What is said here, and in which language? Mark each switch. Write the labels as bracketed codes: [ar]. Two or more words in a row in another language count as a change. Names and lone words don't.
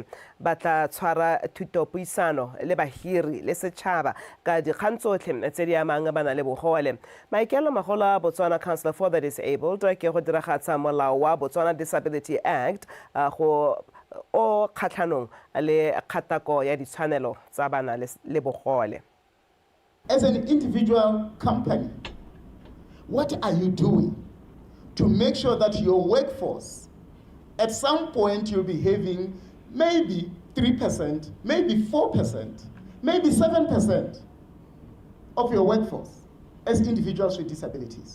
[tn] Ba tla tshwara thutopuisano le bahiri le setšhaba ka dikgang tsotlhe tse di amang bana le bogole. Maikelo magolo a Botswana Council for the Disabled ke go diragatsa molao wa Botswana Disability Act go o kgatlhanong le kgatako ya ditshwanelo tsa bana le bogole. [en] As an individual company, what are you doing to make sure that your workforce, at some point you'll be having maybe 3%, maybe 4%, maybe 7% of your workforce as individuals with disabilities?